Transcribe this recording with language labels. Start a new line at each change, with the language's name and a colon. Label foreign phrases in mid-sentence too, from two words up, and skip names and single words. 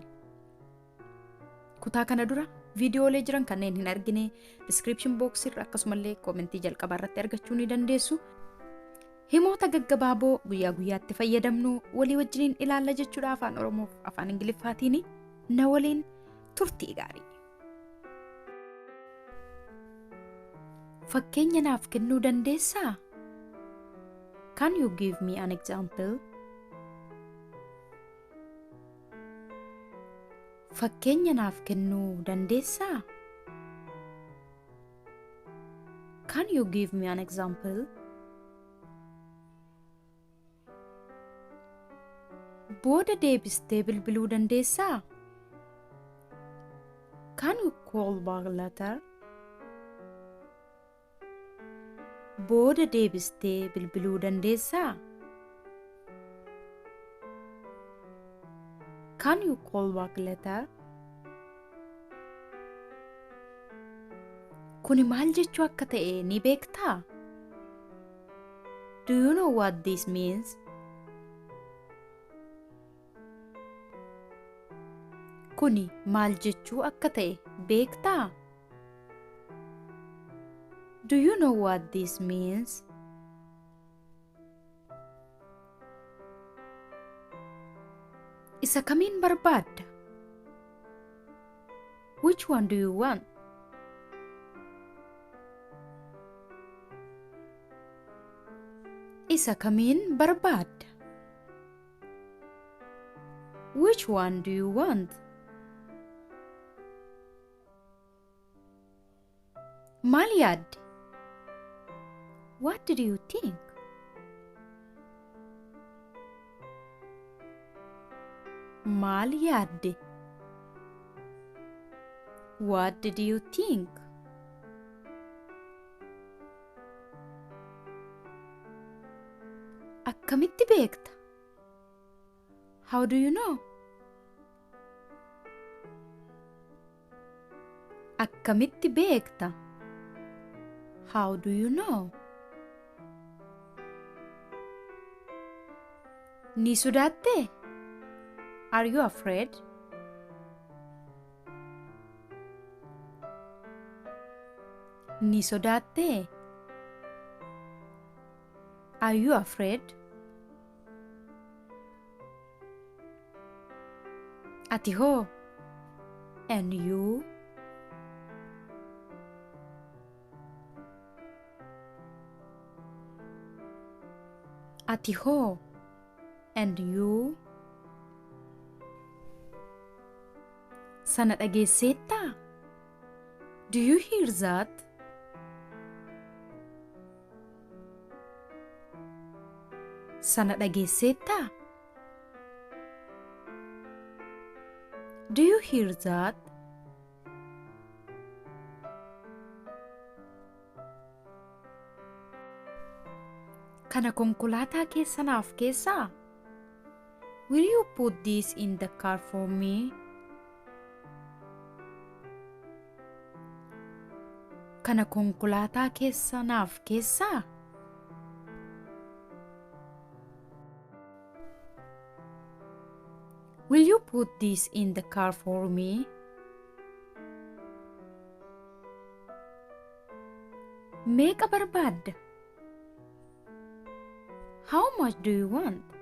Oromo: Kutaa kana dura viidiyoolee jiran kanneen hin argine
English: description box
Oromo: irra akkasumallee komentii jalqabaa irratti argachuu ni dandeessu. Himoota gaggabaaboo guyyaa guyyaatti fayyadamnu walii wajjiniin ilaalla jechuudha. Afaan Oromoof Afaan Ingiliffaatiin na waliin turtii gaarii. Fakkeenya naaf kennuu dandeessaa?
English: Can you give me an example?
Oromo: Fakkeenya naaf kennuu dandeessaa?
English: Can you give me an example?
Oromo: Booda deebistee bilbiluu dandeessaa?
English: Can you call back later?
Oromo: Booda deebistee bilbiluu dandeessaa?
English: Can you call back later?
Oromo: Kuni maal jechuu akka ta'e ni beektaa?
English: Do you know what this means?
Oromo: Kuni maal jechuu akka ta'e beektaa?
English: Do you know what this means?
Oromo: Isa kamiin barbaadda?
English: Which one do you want?
Oromo: Isa kamiin barbaadda?
English: Which one do you want?
Oromo: Maal yaadde?
English: What did you think?
Oromo: Maal yaadde?
English: What did you think?
Oromo: Akkamitti beekta?
English: How do you know?
Oromo: Akkamitti beekta?
English: How do you know?
Oromo: Ni sodaatte?
English: Are you afraid?
Oromo: Ni sodaatte?
English: Are you afraid?
Oromo: Ati hoo?
English: And you?
Oromo: Ati hoo?
English: And you?
Oromo: Sana dhageesseettaa?
English: Do you hear that?
Oromo: Sana dhageesseettaa?
English: Do you hear that?
Oromo: Kana konkolaataa keessa naaf keessaa?
English: Will you put this in the car for me?
Oromo: Kana konkolaataa keessa naaf keessaa?
English: Will you put this in the car for me?
Oromo: Meeqa barbaadda?
English: How much do you want?